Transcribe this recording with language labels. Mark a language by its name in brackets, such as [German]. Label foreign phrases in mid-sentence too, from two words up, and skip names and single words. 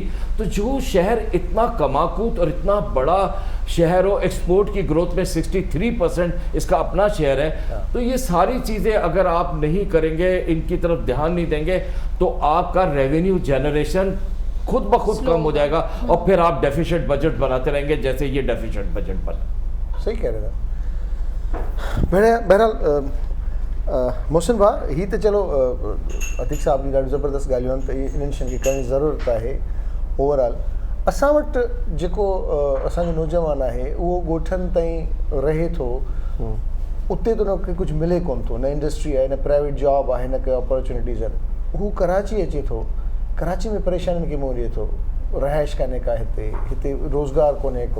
[Urdu] تو جو شہر اتنا کماکوت اور اتنا بڑا شہر ہو, ایکسپورٹ کی گروتھ میں 63% اس کا اپنا شہر ہے, تو یہ ساری چیزیں اگر آپ نہیں کریں گے, ان کی طرف دھیان نہیں دیں گے, تو آپ کا [English] revenue generation [Urdu] خود بخود کم ہو جائے گا, اور پھر آپ [English] deficit budget [Urdu] بناتے رہیں گے جیسے یہ [English] deficit budget [Urdu] بنا. صحیح کہہ رہے تھے. بہرحال محسن بھائی, [Sindhi] ہی تو چلو عتیق صاحب جی ॾाढी ज़बरदस्त ॻाल्हियूं आहिनि, त इन्हनि शयुनि खे करण जी ज़रूरत आहे. ओवरऑल असां वटि जेको असांजो नौजवान आहे उहो ॻोठनि ताईं रहे थो, उते त उनखे कुझु मिले कोन थो, न इंडस्ट्री आहे, न [English] private job [Sindhi] आहे, न के अपॉर्चुनिटीज़ आहिनि. हू कराची अचे थो, कराची में परेशानियुनि खे मोड़े थो, रहाइश कान्हे का, हिते रोज़गार कोन्हे को.